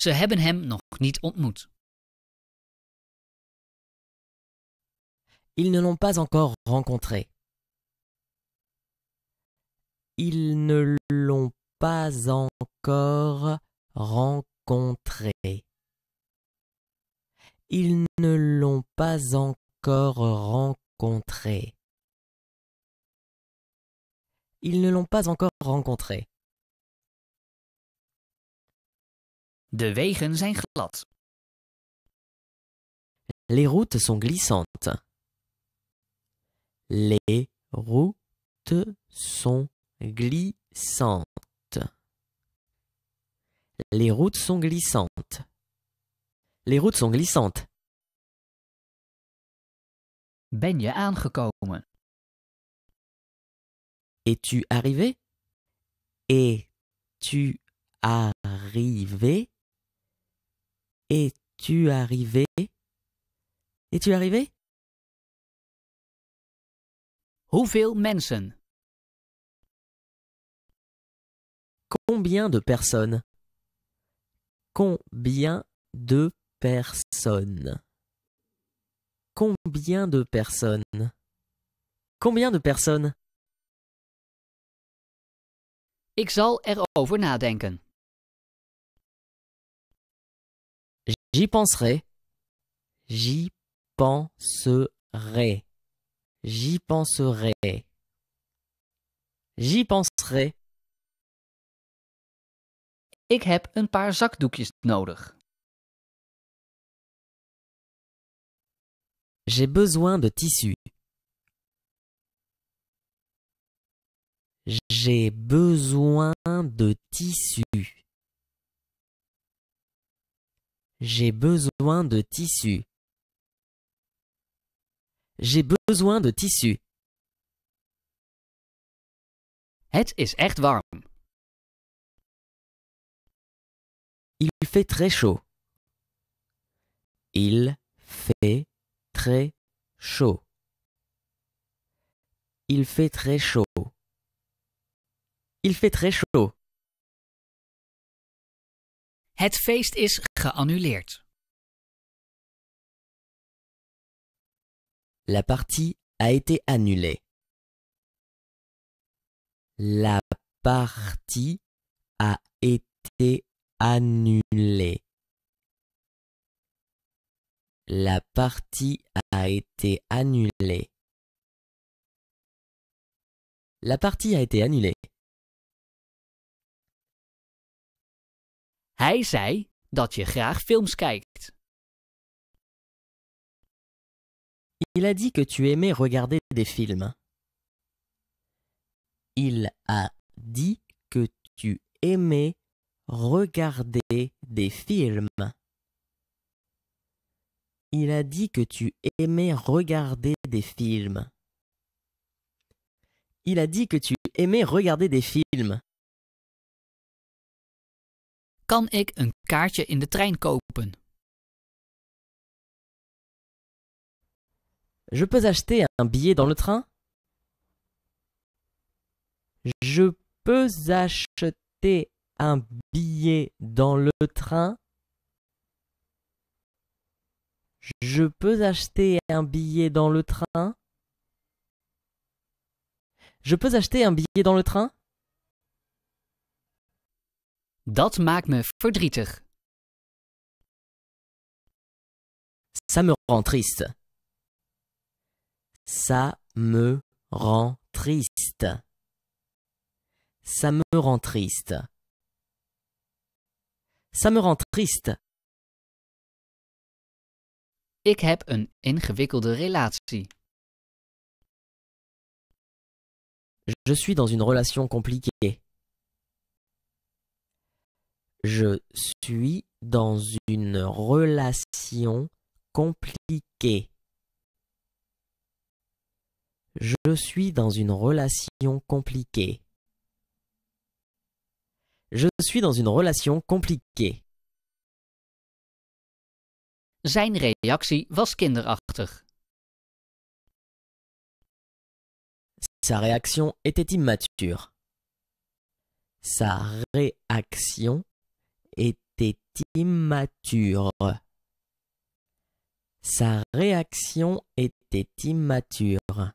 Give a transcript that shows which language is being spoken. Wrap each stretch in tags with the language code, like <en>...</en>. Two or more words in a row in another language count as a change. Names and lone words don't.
<nl>Ze hebben hem nog niet ontmoet.</nl> <fr>Ils ne l'ont pas encore rencontré. Ils ne l'ont pas encore rencontré. Ils ne l'ont pas encore rencontré. Ils ne l'ont pas encore rencontré.</fr> <nl>De wegen zijn glad.</nl> <fr>Les routes sont glissantes. Les routes sont glissantes. Les routes sont glissantes. Les routes sont glissantes.</fr> <nl>Ben je aangekomen?</nl> <fr>Es-tu arrivé? Es-tu arrivé? Es-tu arrivé? Es-tu arrivé?</fr> <nl>Hoeveel mensen?</nl> <fr>Combien de personnes? Combien de personnes? Combien de personnes? Combien de personnes?</fr> <nl>Ik zal erover nadenken.</nl> <fr>J'y penserai. J'y penserai. J'y penserai. J'y penserai.</fr> <nl>Ik heb een paar zakdoekjes nodig.</nl> <fr>J'ai besoin de tissu. J'ai besoin de tissu. J'ai besoin de tissu. J'ai besoin de tissu.</fr> <nl>Het is echt warm.</nl> <fr>Il fait très chaud. Il fait très chaud. Il fait très chaud. Il fait très chaud.</fr> <nl>Het feest is geannuleerd.</nl> <fr>La partie a été annulée. La partie a été annulée. La partie a été annulée. La partie a été annulée.</fr> <nl>Hij zei dat je graag films kijkt.</nl> <fr>Il a dit que tu aimais regarder des films. Il a dit que tu aimais regarder des films. Il a dit que tu aimais regarder des films. Il a dit que tu aimais regarder des films.</fr> <nl>Kan ik een kaartje in de trein kopen?</nl> <fr>Je peux acheter un billet dans le train? Je peux acheter un billet dans le train? Je peux acheter un billet dans le train? Je peux acheter un billet dans le train?</fr> <nl>Dat maakt me verdrietig.</nl> <fr>Ça me rend triste. Ça me rend triste. Ça me rend triste. Ça me rend triste.</fr> <nl>Ik heb een ingewikkelde relatie.</nl> <fr>Je suis dans une relation compliquée. Je suis dans une relation compliquée. Je suis dans une relation compliquée. Je suis dans une relation compliquée.</fr> <nl>Zijn reactie was kinderachtig.</nl> <fr>Sa réaction était immature. Sa réaction était était immature. Sa réaction était immature.</fr>